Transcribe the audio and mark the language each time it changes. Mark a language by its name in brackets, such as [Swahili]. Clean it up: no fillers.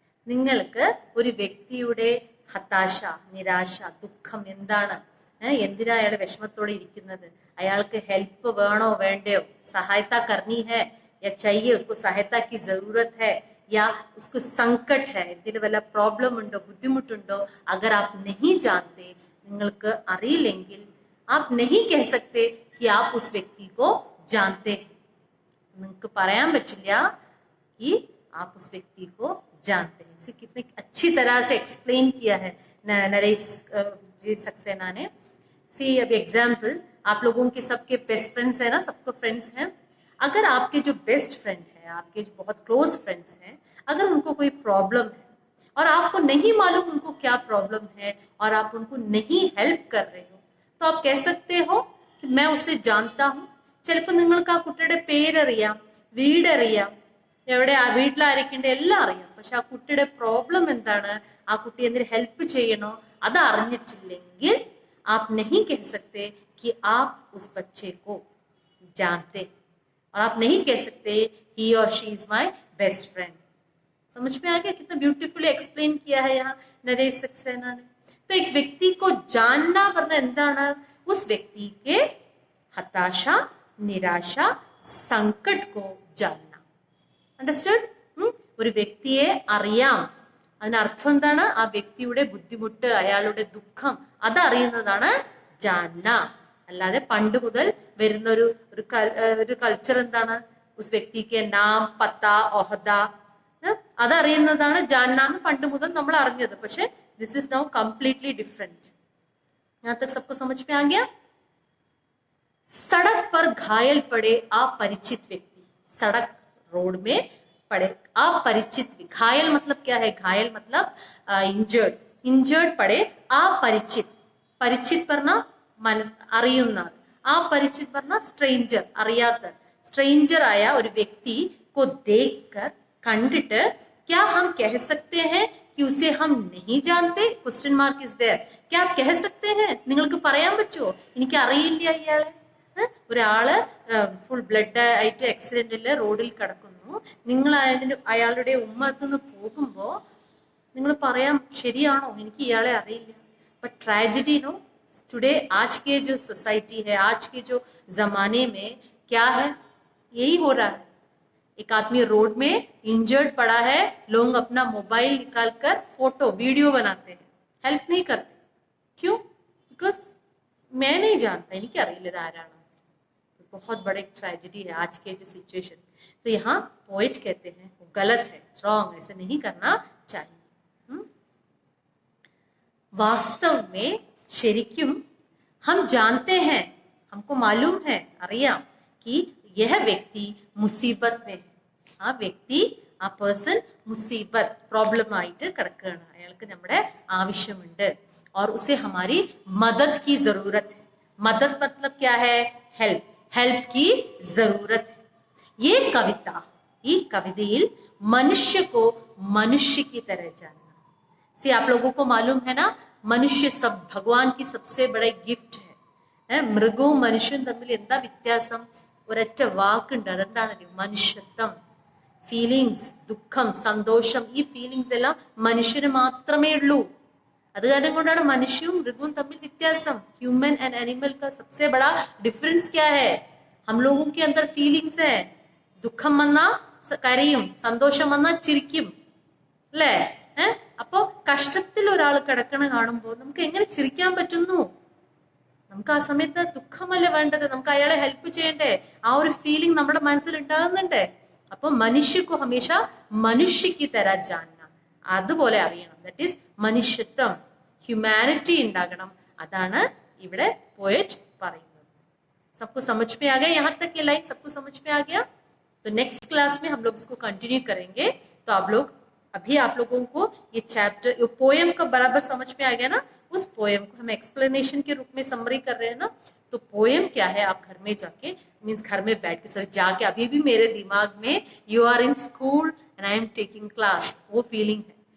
[Malayalam] നിങ്ങൾക്ക് ഒരു വ്യക്തിയുടെ ഹതാശ, നിരാശ, ദുഃഖം എന്താണ്, എന്തിനാ അയാൾ വിഷമത്തോടെ ഇരിക്കുന്നത്, അയാൾക്ക് ഹെൽപ്പ് വേണോ വേണ്ടയോ, [Hindi] സഹായത കർണി ഹൈ യാ चाहिए, उसको सहायता की जरूरत है या उसको संकट है, [Malayalam] എന്തിലും വല്ല പ്രോബ്ലം ഉണ്ടോ, ബുദ്ധിമുട്ടുണ്ടോ, [Hindi] अगर आप नहीं जानते, [Malayalam] നിങ്ങൾക്ക് അറിയില്ലെങ്കിൽ, [Hindi] आप नहीं कह सकते कि आप उस व्यक्ति को जानते हैं. [Malayalam] നിങ്ങൾക്ക് പറയാൻ പറ്റില്ല [Hindi] कि आप उस व्यक्ति को जानते हैं. इसे कितने अच्छी तरह से एक्सप्लेन किया है नरेश जी सक्सेना ने. सी अब एग्जाम्पल, आप लोगों के सबके बेस्ट फ्रेंड्स है ना, सबको फ्रेंड्स हैं. अगर आपके जो बेस्ट फ्रेंड है, आपके जो बहुत क्लोज फ्रेंड्स हैं, अगर उनको कोई प्रॉब्लम है और आपको नहीं मालूम उनको क्या प्रॉब्लम है और आप उनको नहीं हेल्प कर रहे हो, तो आप कह सकते हो कि मैं उसे जानता हूँ. [Malayalam] ചിലപ്പോൾ നിങ്ങൾക്ക് ആ കുട്ടിയുടെ പേരറിയാം, വീടറിയാം, എവിടെ ആ വീട്ടിലായിരിക്കേണ്ട എല്ലാം അറിയാം, പക്ഷെ ആ കുട്ടിയുടെ പ്രോബ്ലം എന്താണ്, ആ കുട്ടി എന്തിനു ഹെൽപ്പ് ചെയ്യണോ അത് അറിഞ്ഞിട്ടില്ലെങ്കിൽ [Hindi] आप नहीं कह सकते कि आप उस बच्चे को जानते, और आप नहीं कह सकते [English] he or she is my best friend. [Hindi] समझ में आ गया? कितना ब्यूटीफुली एक्सप्लेन किया है यहाँ नरेश सक्सेना ने. तो एक व्यक्ति को जानना वरना എന്താണ്, उस व्यक्ति के हताशा, निराशा, संकट को जानना. [English] Understood? [Malayalam] ഒരു വ്യക്തിയെ അറിയാം, അതിനർത്ഥം എന്താണ്, ആ വ്യക്തിയുടെ ബുദ്ധിമുട്ട്, അയാളുടെ ദുഃഖം അതറിയുന്നതാണ് ജാന്ന. അല്ലാതെ പണ്ട് മുതൽ വരുന്ന ഒരു കൾച്ചർ എന്താണ്, ഉസ് വ്യക്തിക്ക് നാം, പത്ത, ഒഹദ അതറിയുന്നതാണ് ജാന്ന എന്ന് പണ്ട് മുതൽ നമ്മൾ അറിഞ്ഞത്. [English] പക്ഷെ this is now completely different. [Hindi] यहाँ तक सबको समझ में आ गया? सड़क पर घायल पड़े अपरिचित व्यक्ति, सड़क रोड में पड़े अपरिचित, घायल मतलब क्या है, घायल मतलब इंजर्ड पड़े अपरिचित, परिचित [Malayalam] പറഞ്ഞ അറിയുന്ന, [Hindi] अपरिचित [Malayalam] പറഞ്ഞ സ്ട്രേഞ്ചർ, അറിയാത്ത, സ്ട്രേഞ്ചർ ആയ ഒരു വ്യക്തി [Hindi] को देखकर, കണ്ടിട്ട്, क्या हम कह सकते हैं कि उसे हम नहीं जानते? [English] Question mark is there. [Hindi] क्या आप कह सकते हैं, [Malayalam] നിങ്ങൾക്ക് പറയാൻ പറ്റുമോ എനിക്ക് അറിയില്ല ഇയാളെ? ഒരാള് ഫുൾ ബ്ലഡ് ആയിട്ട് ആക്സിഡന്റില് റോഡിൽ കിടക്കുന്നു, നിങ്ങൾ അയാളുടെ ഉമ്മത്തുനിന്ന് പോകുമ്പോ നിങ്ങൾ പറയാം ശരിയാണോ എനിക്ക് ഇയാളെ അറിയില്ല. [Hindi] बट ट्रेजेडी नो टुडे, आज के जो सोसाइटी है, आज के जो जमाने में क्या है, यही हो रहा है. एक आदमी रोड में इंजर्ड पड़ा है, लोग अपना मोबाइल निकालकर फोटो वीडियो बनाते हैं, हेल्प नहीं करते. क्यों? बिकॉज मैं नहीं जानता, [Malayalam] എനിക്കറിയില്ല ഇത് ആരാണ്. [Hindi] बहुत बड़े ट्रेजेडी है आज के जो सिचुएशन. तो यहाँ पोएट कहते हैं वो गलत है, रॉन्ग, ऐसे नहीं करना चाहिए. वास्तव में ശരിക്കും हम जानते हैं, हमको मालूम है, അറിയാം कि यह व्यक्ति मुसीबत में है. [Malayalam] ആ വ്യക്തി, ആ പേഴ്സൺ മുസീബത്ത്, प्रॉब्लम ആയിട്ട് കിടക്കുകയാണ്, അയാൾക്ക് നമ്മുടെ ആവശ്യമുണ്ട്. [Hindi] और उसे हमारी मदद की जरूरत है. मदद मतलब क्या है? हेल्प, हेल्प की जरूरत है. ये कविता, [Malayalam] ഈ കവിതയിൽ [Hindi] मनुष्य को मनुष्य की तरह जानना. से आप लोगों को मालूम है ना, मनुष्य सब भगवान की सबसे बड़े गिफ्ट है. [Malayalam] മൃഗവും മനുഷ്യനും തമ്മിൽ എന്താ വ്യത്യാസം? ഒരൊറ്റ വാക്കുണ്ട്, അതെന്താണെന്നറിയോ? മനുഷ്യത്വം. ഫീലിങ്സ്, ദുഃഖം, സന്തോഷം, ഈ ഫീലിങ്സ് എല്ലാം മനുഷ്യന് മാത്രമേ ഉള്ളൂ. അത് കാരണം കൊണ്ടാണ് മനുഷ്യവും മൃഗവും തമ്മിൽ വ്യത്യാസം. [Hindi] ह्यूमन एंड एनिमल का सबसे बड़ा डिफरेंस क्या है? हम लोगों के अंदर फीलिंग्स है. [Malayalam] ദുഃഖം വന്നാ കരയും, സന്തോഷം വന്നാ ചിരിക്കും, അല്ലേ? അപ്പോ കഷ്ടത്തിൽ ഒരാൾ കിടക്കണ കാണുമ്പോൾ നമുക്ക് എങ്ങനെ ചിരിക്കാൻ പറ്റുന്നു? നമുക്ക് ആ സമയത്ത് ദുഃഖമല്ല വേണ്ടത്, നമുക്ക് അയാളെ ഹെൽപ്പ് ചെയ്യണ്ടേ? ആ ഒരു ഫീലിംഗ് നമ്മുടെ മനസ്സിൽ ഉണ്ടാകുന്നുണ്ട്. അപ്പൊ [Hindi] മനുഷ്യക്കു ഹമേശ മനുഷ്യക്ക് തരാ ജാന്ന, [Malayalam] അതുപോലെ അറിയണം. [English] that is [Malayalam] മനുഷ്യത്വം, ഹ്യൂമാനിറ്റി ഉണ്ടാകണം. അതാണ് ഇവിടെ പോയറ്റ് പറയുന്നത്. [Hindi] सबको समझ में आ गया? यहाँ तक ये लाइन सबको समझ में आ गया? तो नेक्स्ट क्लास में हम लोग इसको कंटिन्यू करेंगे. तो आप लोग, अभी आप लोगों को ये चैप्टर, ये पोएम का बराबर समझ में आ गया ना? उस पोएम को हम एक्सप्लेनेशन के रूप में समरी कर रहे हैं ना. तो पोएम क्या है, आप घर में जाके, मीन्स घर में बैठ के, सॉरी जाके, अभी भी मेरे दिमाग में [English] you are in school and I am taking class, [Hindi] वो फीलिंग है.